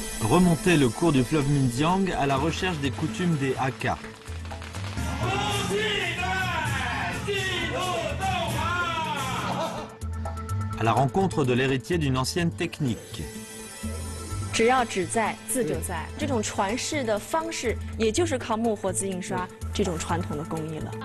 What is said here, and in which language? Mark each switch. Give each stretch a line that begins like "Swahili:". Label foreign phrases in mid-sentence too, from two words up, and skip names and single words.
French: remonter le cours du fleuve Minjiang à la recherche des coutumes des Hakka. À la rencontre de l'héritier d'une ancienne technique.
Chinese: 只要只在字就在，这种传世的方式，也就是靠木活字印刷这种传统的工艺了。